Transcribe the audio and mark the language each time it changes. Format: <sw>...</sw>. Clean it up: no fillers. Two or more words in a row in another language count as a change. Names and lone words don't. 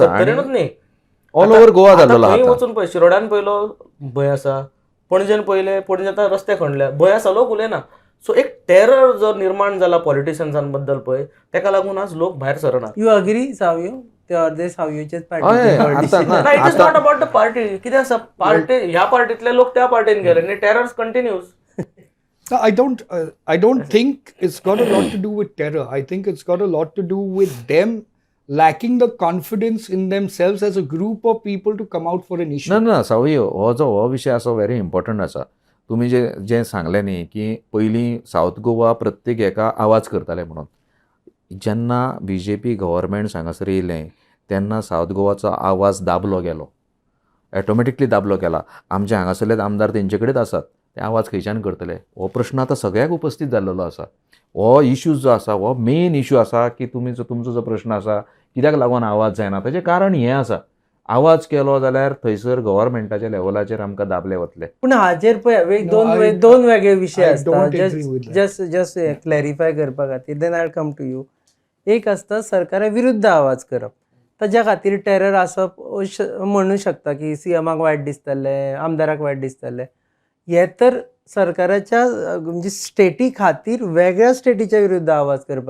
<kok>70च न्ही,</kok> <en>all over</en> <kok>गोवा जाल्लो थंय वचून पळय, शिरोड्यान पयलो भंय आसा, पणजेन पयले, पणजे आतां रस्ते खणल्या, भंय आसा, लोक उलयना. सो एक टेरर जो निर्माण जाला पॉलिटिशियन्सां बद्दल पळय, तेका लागून आज लोक भायर सरना.</kok> <en>you agree</en> <kok>सावयो? ते अर्दे सावयोचेच</kok> <en>पार्टी. It is not about the party.</en> <kok>कितें आसा, पार्टी ह्या पार्टींतले लोक त्या पार्टीन गेले आनी</kok> <en>terror continues. I don't think it's got a lot to do with terror. I think it's got a lot to do with them lacking the confidence in themselves as a group of people to come out for an issue.</en> <kok>ना सावयो, हो विशय आसा</kok> <en>very important</en> <kok>आसा. तुमी जें सांगलें न्ही की पयलीं सावथ गोवा प्रत्येक हेका आवाज करताले म्हणून. जेन्ना BJP गव्हर्मेंट हांगासर येयलें तेन्ना सावथ गोवाचो आवाज दाबलो गेलो, ऑटोमॅटिकली दाबलो गेला. आमचे हांगासरले आमदार तेंचे कडेच आसात, ते आवाज खंयच्यान करतले? हो प्रश्न आतां सगळ्याक उपस्थित जाल्लो आसा. हो इश्यू जो आसा हो</kok> <en>main issue</en> <kok>आसा की तुमचो जो प्रश्न आसा कित्याक लागून आवाज जायना, ताचें कारण हें आसा. आवाज केलो जाल्यार थंयसर गव्हर्मेंटाच्या लेवलाचेर आमकां दाबले वतले. पूण हाचेर पळय</kok> <en>No,</en> <kok>दोन वेगळे विशय</kok> <en>I</en> <kok>आसता.</kok> <en>don't agree with that. just clarify</en> <kok>करपा खातीर</kok> <en>then I come to you.</en> <kok>एक आसता सरकारा विरुद्ध आवाज करप, ताज्या खातीर टेरर आसप म्हणू शकता की CMक वायट दिसतलें, आमदाराक वायट दिसतलें. हे तर सरकाराच्या म्हणजे स्टेटी खातीर वेगळ्या स्टेटीच्या विरुद्ध आवाज करपाक</kok>